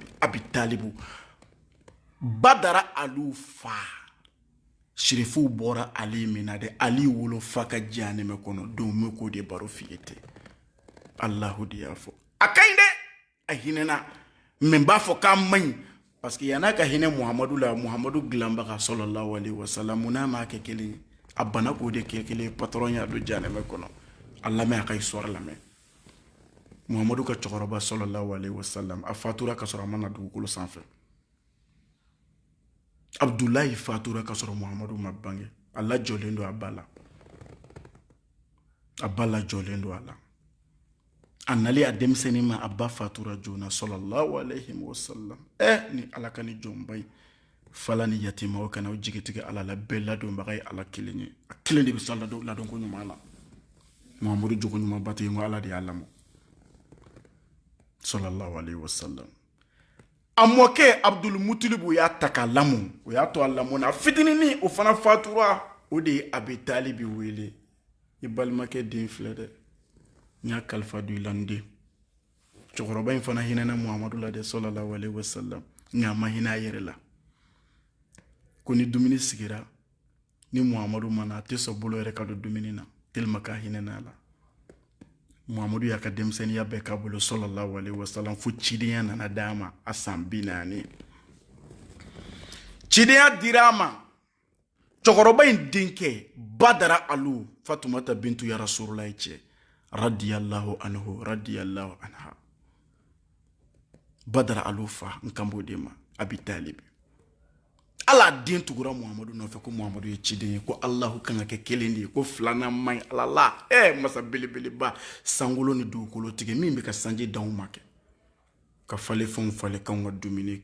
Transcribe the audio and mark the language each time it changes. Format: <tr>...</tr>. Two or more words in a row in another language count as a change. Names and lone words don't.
<bm>Abi Talibu Badara Alu fa Sherifu bɔra Ali min na dɛ Ali wolo fa ka janɛmɛ kɔnɔ donc n bɛ k'o de baro f'i ye ten Alahu de y'a fɔ a ka ɲi dɛ a hinɛna mais n b'a fɔ k'a man ɲi</bm> <ar>parce que</ar> <bm>yan'a ka hinɛ Muhamadu la Muhamadu dilanbaga</bm> <ar>صلى الله عليه وسلم</ar> <bm>mun n'a m'a kɛ kelen ye a bana k'o de kɛ kelen ye patron y'a don janɛmɛ kɔnɔ a lamɛn a ka histoire lamɛn Muhamadu ka cɛkɔrɔba</bm> <ar>صلى الله عليه وسلم</ar> <bm>a fatura ka sɔrɔ a ma na dugukolo sanfɛ Abdulahi fatura ka sɔrɔ Muhamadu ma bange a lajɔlen don a ba la jɔlen don a la a nali a denmisɛnnin ma a ba fatura joona</bm> <ar>صلى الله عليه وسلم</ar> <bm>ni Ala ka ni jɔnba ye fala ni yatima o kana o jigitigɛ Ala la bɛɛ ladonbaga ye Ala kelen ye a kelen de bɛ sɔn ladon ko ɲuman na Muhamadu jogo ɲuman ba tɛ yen ko Ala de y'a lamɔ</bm> <ar>صلى الله عليه وسلم</ar> <bm>a mɔkɛ Abdul Mutilibu y'a ta k'a lamɔ o y'a to a lamɔ na fitininin o fana fatura o de ye Abi Talibi wele i balimakɛ den filɛ dɛ n y'a kalifa don i la n den cɛkɔrɔba in fana hinɛna Muhamadu la dɛ</bm> <ar>صلى الله عليه وسلم</ar> <bm>nka a ma hinɛ a yɛrɛ la ko ni dumuni sigira ni Muhamadu ma na a tɛ sɔn bolo yɛrɛ ka don dumuni na tellement k'a hinɛna a la Muhamadu y'a ka denmisɛnniya bɛɛ k'a bolo</bm> <ar>صلى الله عليه وسلم</ar> <bm>fo cidenya nana d'a ma a san 40 cidenya dira a ma cɛkɔrɔba in denkɛ Badara Alu Fatumata bintu ya Rasulullah cɛ</bm> <ar>رضي الله عنه رضي الله عنها</ar> <bm>Badara Alu fa n kan b'o de ma Abi Talibi Ala den tugura Muhamadu nɔfɛ ko Muhamadu ye ciden ye ko Alahu kan ka kɛ kelen de ye ko filanan man ɲi Ala la masa belebeleba sankolo ni dugukolo tigɛ min bɛ ka sanji d'anw ma kɛ ka fale fɛnw fale k'anw ka dumuni</bm>